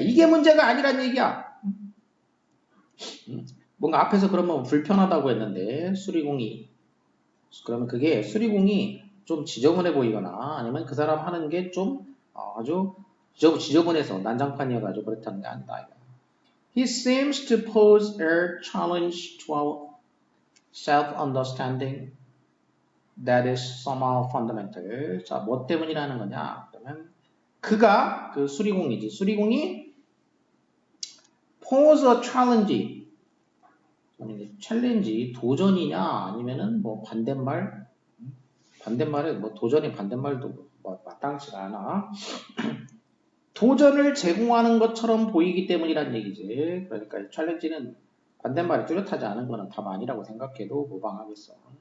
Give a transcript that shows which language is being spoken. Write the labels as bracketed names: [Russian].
[Korean] 이게 문제가 아니란 얘기야. 뭔가 앞에서 그러면 불편하다고 했는데 수리공이 그러면 그게 수리공이 좀 지저분해 보이거나 아니면 그 사람 하는 게 좀 아주 지저분해서 난장판이어가지고 그렇다는 게 아니다. [English] He seems to pose a challenge to our self-understanding that is somehow fundamental. [Korean] 자, 뭐 때문이라는 거냐? 그러면 그가 그 수리공이지. 수리공이 [English] pose a challenge. [Korean] 챌린지 도전이냐 아니면은 뭐 반대말에 뭐 도전의 반대말도 뭐 마땅치가 않아. 도전을 제공하는 것처럼 보이기 때문이란 얘기지. 그러니까 챌린지는 반대말이 뚜렷하지 않은 거는 답 아니라고 생각해도 무방하겠어.